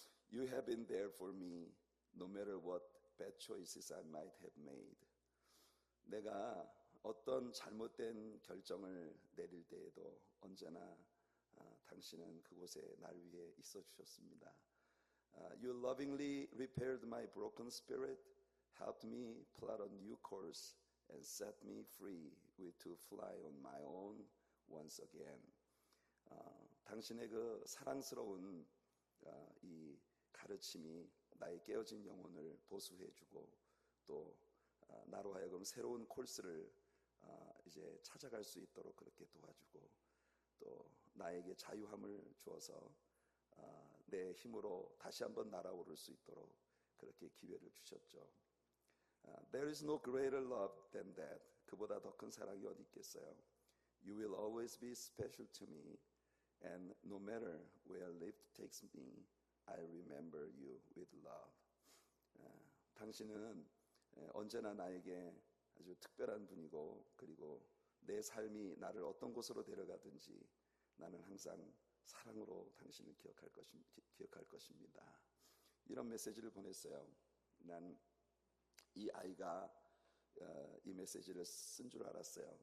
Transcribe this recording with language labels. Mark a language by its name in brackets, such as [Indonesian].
[English] You have been there for me no matter what bad choices I might have made. [Korean] 내가 어떤 잘못된 결정을 내릴 때에도 언제나 당신은 그곳에 날 위해 있어 주셨습니다. [English] You lovingly repaired my broken spirit, helped me plot a new course, and set me free to fly on my own once again. [Korean] 당신의 그 사랑스러운 이 가르침이 나의 깨어진 영혼을 보수해주고 또 나로 하여금 새로운 코스를 이제 찾아갈 수 있도록 그렇게 도와주고 또 나에게 자유함을 주어서 내 힘으로 다시 한번 날아오를 수 있도록 그렇게 기회를 주셨죠. [English] There is no greater love than that. [Korean] 그보다 더 큰 사랑이 어디 있겠어요. [English] You will always be special to me, and no matter where life takes me, I remember you with love. [Korean] 당신은 언제나 나에게 아주 특별한 분이고 그리고 내 삶이 나를 어떤 곳으로 데려가든지 나는 항상 사랑으로 당신을 기억할 것입니다. 이런 메시지를 보냈어요. 난 이 아이가 이 메시지를 쓴 줄 알았어요.